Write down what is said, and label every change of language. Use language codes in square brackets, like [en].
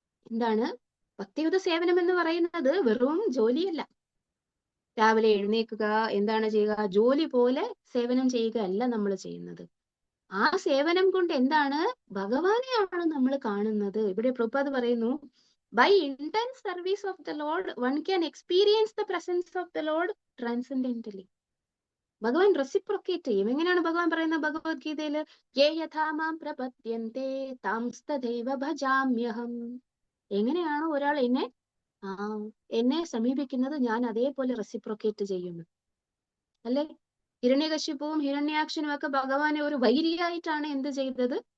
[ml] എന്താണ് ഭക്തിയുത സേവനം എന്ന് പറയുന്നത്? വെറും ജോലിയല്ല. രാവിലെ എഴുന്നേൽക്കുക, എന്താണ് ചെയ്യുക? ജോലി പോലെ സേവനം ചെയ്യുക അല്ല നമ്മൾ ചെയ്യുന്നത്. ആ സേവനം കൊണ്ട് എന്താണ്? ഭഗവാനെയാണ് നമ്മൾ കാണുന്നത്. ഇവിടെ പ്രഭുപാദ് പറയുന്നു, [en] By intense service of the Lord, one can experience the presence of the Lord transcendentally. [ml] ഭഗവാൻ റെസിപ്രൊക്കേറ്റ് ചെയ്യും. എങ്ങനെയാണ് ഭഗവാൻ പറയുന്നത് ഭഗവത്ഗീതയില്? [sa] യേ യഥാ മാം പ്രപദ്യന്തേ താംസ്തദൈവ ഭജാമ്യഹം. [ml] എങ്ങനെയാണോ ഒരാൾ എന്നെ സമീപിക്കുന്നത്, ഞാൻ അതേപോലെ റെസിപ്രൊക്കേറ്റ് ചെയ്യുന്നു. അല്ലെ? ഹിരണ്യകശിപ്പുവും ഹിരണ്യാക്ഷനും ഒക്കെ ഭഗവാനെ ഒരു വൈരിയായിട്ടാണ് എന്ത് ചെയ്തത്?